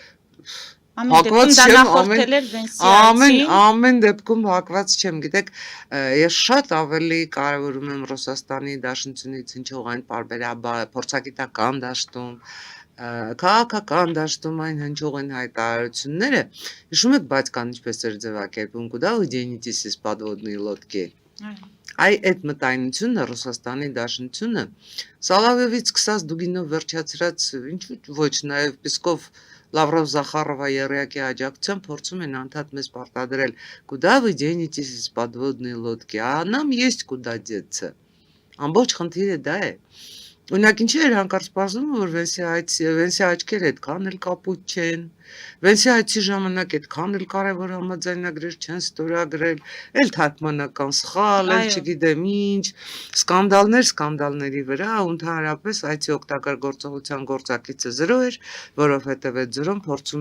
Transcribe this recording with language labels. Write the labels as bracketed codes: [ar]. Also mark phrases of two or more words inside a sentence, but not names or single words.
[hy] ամեն դեպքում հակված չեմ, գիտեք, ես շատ ավելի կարևորում եմ Ռուսաստանի Դաշնությունից հնչող այն պարբերաբար փորձագիտական դաշտում, քաղաքական դաշտում այն հնչող են հայտարարությունները, հիշում եք, բայց կան ինչպես էր ձևակերպում, [ru] куда вы денетесь подводные лодки։ [hy] Այդ մտայնությունը Ռուսաստանի Դաշնությունը Սալավևից սկսած Դուգինով վերջացրած, ինչու ոչ նաև Պիսկով Լավրով Զախարովա երեակի աջակցությամբ փորձում են անդադ մեզ պարտադրել [ru] «Куда вы денетесь подводные лодки», а нам есть куда деться։ [hy] Ամբողջ խնդիրը դա է։ Օրինակ ինչի էր հանկարծ սպասում, որ Վենսի աչքերը այդքան էլ կապույտ չեն, Վենսի այցի ժամանակ այդքան էլ կարևոր համաձայնագրեր չեն ստորագրել, էլ թարգմանական սխալ, էլ Այո։ չգիտեմ ինչ, սկանդալների վրա, ու ընդհանրապես այցի օգտակար գործողության գործակիցը 0 էր, որովհետև այդ 0-ն փորձում